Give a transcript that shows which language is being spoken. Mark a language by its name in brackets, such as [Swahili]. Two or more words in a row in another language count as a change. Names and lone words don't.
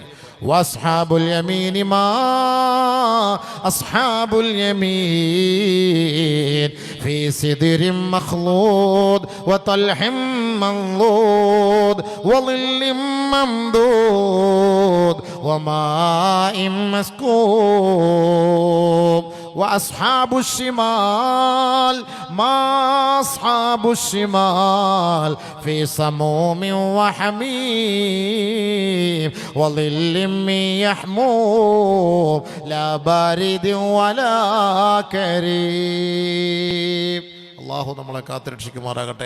[Arabic] وأصحاب اليمين ما أصحاب اليمين في سدر مخضود وطلح منضود وظل ممدود وماء مسكوب. وأصحاب الشمال ما أصحاب الشمال في سموم وحميم وظل من يحموم لا بارد ولا كريم. [Malayalam] അല്ലാഹു നമ്മളെ കാത്തുരക്ഷിക്കുമാറാകട്ടെ.